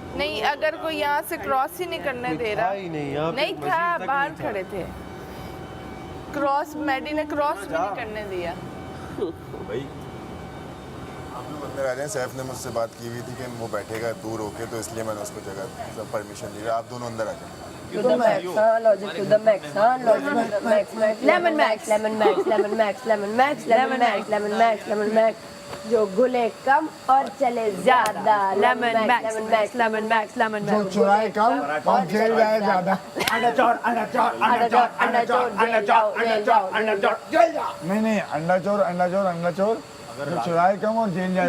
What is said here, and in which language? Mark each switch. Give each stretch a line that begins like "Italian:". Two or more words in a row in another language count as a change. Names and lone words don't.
Hindi: नहीं, अगर कोई यहाँ से क्रॉस ही नहीं करने दे रहा, नहीं था, बाहर खड़े थे। क्रॉस मैडी ने क्रॉस भी नहीं करने दिया। भाई आप लोग अंदर आ जाएं। सैफ ने मुझसे बात की हुई थी कि वो बैठेगा दूर होके, तो इसलिए मैंने उसको जगह परमिशन दी। आप दोनों अंदर आ जाए।
English: To the max, logic to the max, logic to the max, lemon max, lemon max, lemon max, lemon max, lemon max, lemon max, lemon max,
Hindi: जो घुले कम और चले ज्यादा। लेमन मैक्स, लेमन मैक्स, लेमन जो मैक्स। चुराए कम और जेल जाए ज्यादा। अंडा चोर, अंडा चोर, अंडा चोर, अंडा चोर, अंडा चोर, अंडा चोर, अंडा चोर, जेल जाओ। नहीं अंडा चोर चुराए कम और जेल जाए